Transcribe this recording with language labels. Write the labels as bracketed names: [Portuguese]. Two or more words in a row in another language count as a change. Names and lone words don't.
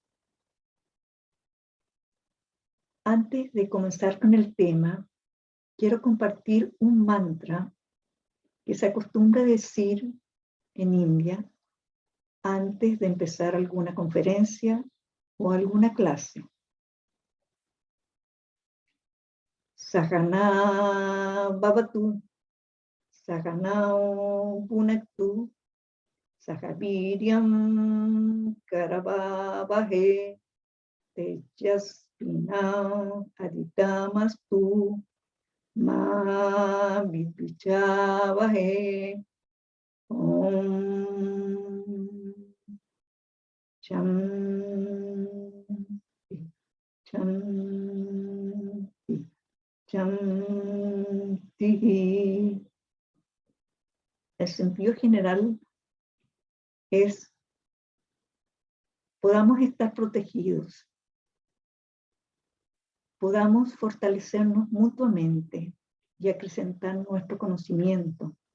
[Spanish] Antes de comenzar con el tema, quiero compartir un mantra que se acostumbra a decir en India antes de empezar alguna conferencia o alguna clase. [Sanskrit] Sahana Bhavatu, Sahanao Bhunaktu, Sahaviryam Karavavahe, Tejasvinam Aditamastu, Ma Vidvichavahe. Om Shanti, Shanti, Shanti. [Spanish] El sentido general es: podamos estar protegidos, podamos fortalecernos mutuamente y acrecentar nuestro conocimiento.